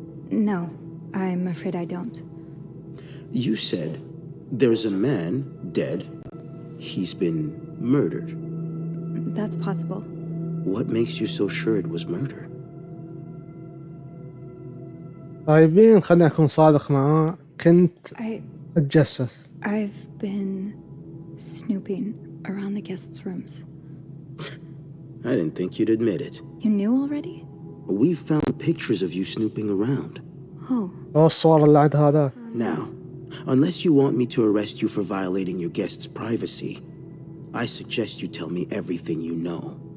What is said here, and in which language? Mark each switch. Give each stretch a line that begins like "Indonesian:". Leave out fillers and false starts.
English: No, I'm afraid I don't. You said, there's a man dead. He's been murdered. That's possible. What makes you so sure it was murder?
Arabic: طيبين خليني أكون صادق معاه. كنت أتجسس.
English: I've been snooping around the guests' rooms. I didn't think you'd admit it. You knew already? We found pictures of you snooping around. Oh,
Arabic: الصور اللي عند هذا.
English: Now, unless you want me to arrest you for violating your guest's privacy, I suggest you tell me everything you know.